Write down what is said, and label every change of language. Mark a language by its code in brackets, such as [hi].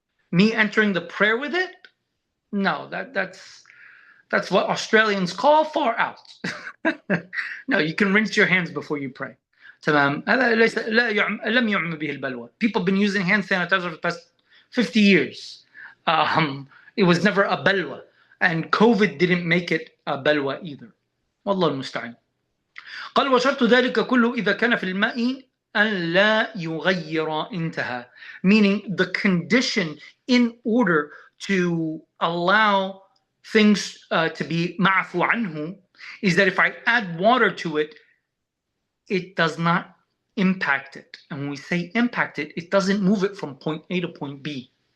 [en] Me entering the prayer with it? No, that's what Australians call far out. No, you can rinse your hands before you pray. [ar] تمام. لم يعم به البلوى. [en] People have been using hand sanitizer for the past 50 years. It was never a balwa, and COVID didn't make it a balwa either. [ar] والله المستعان. قال وشرط ذلك كله إذا كان في الماء أن لا يغير انتهى. [en] Meaning the condition in order to allow things to be [ar] معفو عنه [en] is that if I add water to it, it does not impact it. And when we say impact it, it doesn't move it from point A to point B.